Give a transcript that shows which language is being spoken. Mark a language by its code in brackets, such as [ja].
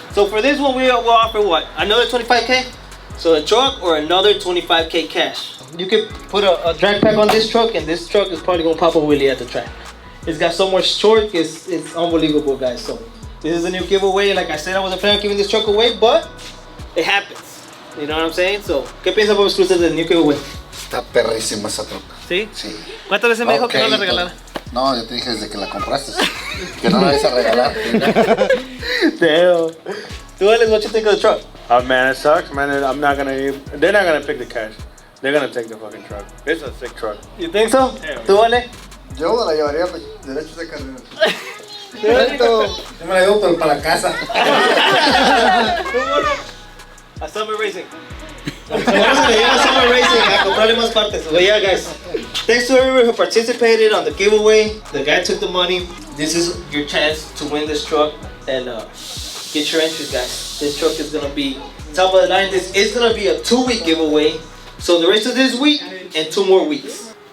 [en] So for this one, we'll offer what? Another 25K? So a truck or another 25K cash. You could put a drag pack on this truck, and this truck is probably gonna pop a wheelie at the track. It's got so much torque, it's unbelievable, guys. So This is a new giveaway. Like I said, I wasn't planning on giving this truck away, but it happens. You know what I'm saying? So, [es] ¿qué piensa Bob Exclusive del [en] new giveaway? [es] Está perrísima esa troca. ¿Sí? Sí. ¿Cuántas veces me dijo que no la Ok, regalara? No, yo te dije desde que la compraste. Que no la vais a regalar. [en] Damn. Tú, Alex, what you think of the truck? Oh man, it sucks, man. They're not gonna pick the cash. They're gonna take the fucking truck. It's a sick truck. You think so? ¿Tú, Ale? [es] Yo la llevaría derechos de carrera. Yo me la llevo pero para la casa. A Summer Racing. Vamos a llevar a Summer Racing a comprarle más partes. [en] But yeah, guys, thanks to everyone who participated on the giveaway. The guy took the money. This is your chance to win this truck and get your entries, guys. This truck is gonna be top of the line. This is gonna be a 2-week giveaway. So the rest of this week and 2 more weeks.